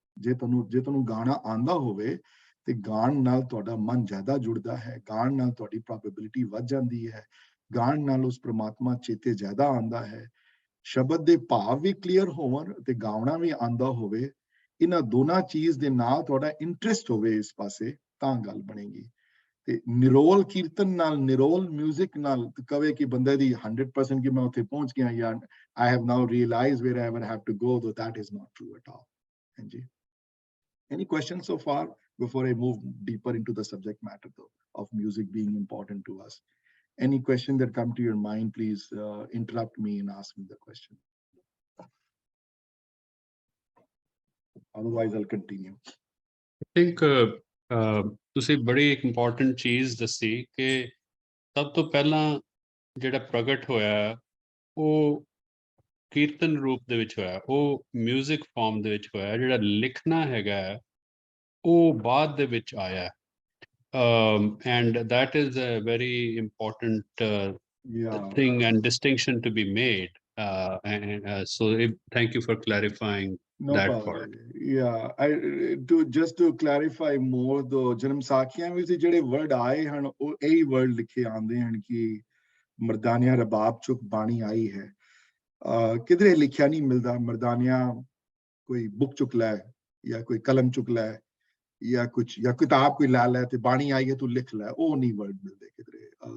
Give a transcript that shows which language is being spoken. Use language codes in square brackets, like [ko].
[pa] ਜੇ ਤੁਹਾਨੂੰ ਗਾਣਾ ਆਂਦਾ ਹੋਵੇ ਤੇ ਗਾਣ ਨਾਲ ਤੁਹਾਡਾ ਮਨ ਜ਼ਿਆਦਾ ਜੁੜਦਾ ਹੈ, ਗਾਣ ਨਾਲ ਤੁਹਾਡੀ ਪ੍ਰੋਬੇਬਿਲਿਟੀ ਵੱਧ ਜਾਂਦੀ ਹੈ, ਗਾਣ ਨਾਲ ਉਸ ਪ੍ਰਮਾਤਮਾ ਚੇਤੇ ਜ਼ਿਆਦਾ ਆਉਂਦਾ ਹੈ। ਸ਼ਬਦ ਦੇ ਭਾਵ ਵੀ ਕਲੀਅਰ ਹੋਣ ਤੇ ਗਾਉਣਾ ਵੀ ਆਂਦਾ ਹੋਵੇ, ਇਹਨਾਂ ਦੋਨਾਂ ਚੀਜ਼ ਦੇ ਨਾਲ ਤੁਹਾਡਾ ਇੰਟਰਸਟ ਹੋਵੇ ਇਸ ਪਾਸੇ, ਤਾਂ ਗੱਲ ਬਣੇਗੀ। ਤੇ ਨਿਰੋਲ ਕੀਰਤਨ ਨਾਲ, ਨਿਰੋਲ ਮਿਊਜ਼ਿਕ ਨਾਲ ਕਵੇ ਕਿ ਬੰਦੇ ਦੀ 100% ਕਿ ਮੈਂ ਉੱਥੇ ਪਹੁੰਚ ਗਿਆ ਜਾਂ [en] I have now realized where I ever have to go, though that is not true at all। [pa] ਹਾਂਜੀ, [en] any questions so far? before I move deeper into the subject matter though, of music being important to us. Any question that come to your mind, please interrupt me and ask me the question. Otherwise, I'll continue. I think [pa] ਤੁਸੀਂ ਬੜੀ ਇੱਕ important ਚੀਜ਼ ਦੱਸੀ ਕਿ ਸਭ ਤੋਂ ਪਹਿਲਾਂ ਜਿਹੜਾ ਪ੍ਰਗਟ ਹੋਇਆ ਉਹ ਕੀਰਤਨ ਰੂਪ ਦੇ ਵਿੱਚ ਹੋਇਆ, ਉਹ ਮਿਊਜ਼ਿਕ ਫਾਰਮ ਦੇ ਵਿੱਚ ਹੋਇਆ। ਜਿਹੜਾ ਲਿਖਣਾ ਹੈਗਾ ਉਹ ਬਾਅਦ ਦੇ ਵਿੱਚ ਆਇਆ। [en] And that is a very important thing and distinction to be made. So thank you for clarifying No that problem. part. Yeah, just to clarify more though, [pa] ਜਨਮ ਸਾਖੀਆਂ ਵਿੱਚ ਜਿਹੜੇ ਵਰਡ ਆਏ ਹਨ ਉਹ ਇਹੀ ਵਰਡ ਲਿਖੇ ਆਉਂਦੇ ਹਨ ਕਿ ਮਰਦਾਨਿਆਂ ਰਬਾਬ ਚੁੱਕ ਬਾਣੀ ਆਈ ਹੈ। ਕਿਧਰੇ ਲਿਖਿਆ ਨਹੀਂ ਮਿਲਦਾ ਮਰਦਾਨਿਆਂ ਕੋਈ ਬੁੱਕ ਚੁੱਕ ਲੈ ਜਾਂ ਕੋਈ ਕਲਮ ਚੁੱਕ ਲੈ ਜਾਂ ਕੁਛ ਜਾਂ ਕਿਤਾਬ ਕੋਈ ਲਾ ਲੈ ਤੇ ਬਾਣੀ ਆਈ ਹੈ ਤੂੰ ਲਿਖ ਲੈ, ਉਹ ਨਹੀਂ ਵਰਡ ਮਿਲਦੇ ਕਿਧਰੇ।